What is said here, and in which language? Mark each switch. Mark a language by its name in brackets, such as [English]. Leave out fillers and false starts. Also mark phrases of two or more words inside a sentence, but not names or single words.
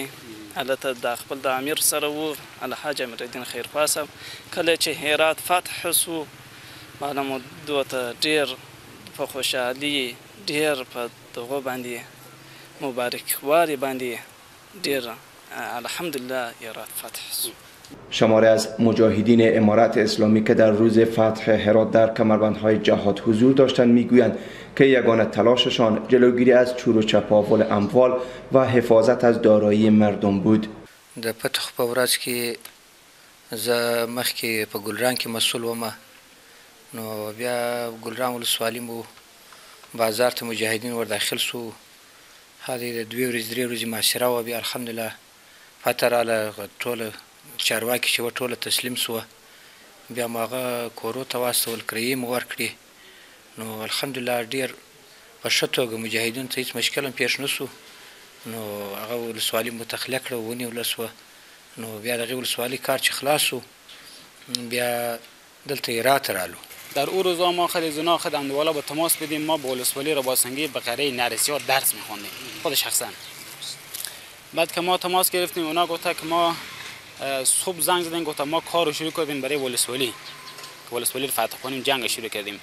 [Pashto] هلته د خپل د امیر سره و الحاج امیرالدین خیرخوا صاحب. کله چې هرات فتح شو معنی مو دوی ته ډېر په خوشحالي، ډېر په دغو باندې مبارکواري باندې ډېر الحمدلله هرات فتح شو. [Persian] شماری از مجاهدین امارت اسلامی که در روز فتح هرات در کمربندهای جهاد حضور داشتند میگویند که یگانه تلاششان جلوگیری از چور و چپاول اموال و حفاظت از دارایی مردم بود. [Pashto] د فتح په ورځ کې زه مخکې په ګلران کې مسؤل وم، نو بیا ګلران ولسوالي مو بازار ته مجاهدین ور داخل سو. هغې د 2 ورځې 3 ورځې محاصره وه. بیا الحمدلله فتح راله، ټوله چارواکي چې وه ټوله تسلیم سوه. بیا مو هغه کورو ته واستول، کرایې مو ورکړې. نو الحمدلله ډېر په ښه توګه مجاهدینو ته هېڅ مشکل هم پیښ نه سو. نو هغه ولسوالي متخلیه کړه، ونیوله سوه. نو بیا د هغې ولسوالي کار چې خلاص سو بیا دلته هرات رالو. [Persian] در او روزا ما خیلی زنا خود والا با تماس بدیم. ما با ولسوالی رباسنگی به قره نرسیار درس میخوندیم خود شخصا. بعد که ما تماس گرفتیم اونا گفته که ما صبح زنگ زدن، گفته ما کار رو شروع کردیم برای ولسوالی رو فتح کنیم، جنگ شروع کردیم.